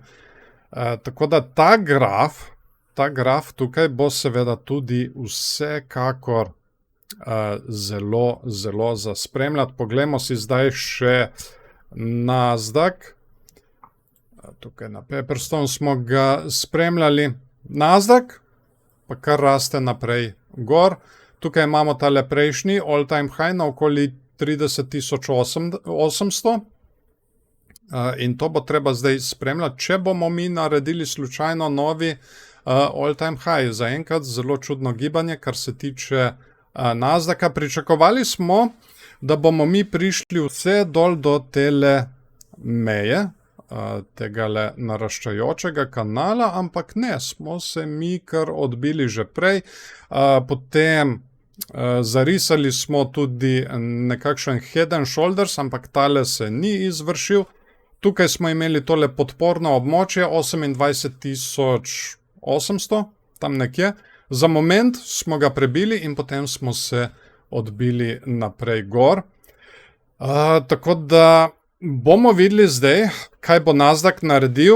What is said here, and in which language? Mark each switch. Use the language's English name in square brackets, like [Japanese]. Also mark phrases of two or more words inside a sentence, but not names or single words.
[Slovenian] Tako da ta graf tukaj bo seveda tudi vsekakor zelo, zelo za spremljati. Poglejmo si zdaj še Nasdaq. Tukaj na Pepperstone smo ga spremljali. Nasdaq pa kar raste naprej gor. Tukaj imamo tale prejšnji [English] all-time high [Slovenian] na okoli 30.800. In to bo treba zdaj spremljati, če bomo mi naredili slučajno novi [English] all-time high. [Slovenian] Zaenkrat zelo čudno gibanje, kar se tiče Nasdaqa. Pričakovali smo, da bomo mi prišli vse dol do tele meje, tegale naraščajočega kanala, ampak ne, smo se mi kar odbili že prej. Potem zarisali smo tudi nekakšen [English] head and shoulders, [Slovenian] ampak tale se ni izvršil. Tukaj smo imeli tole podporno območje 28.800, tam nekje. Za moment smo ga prebili in potem smo se odbili naprej gor. Tako da bomo videli zdaj, kaj bo Nasdaq naredil.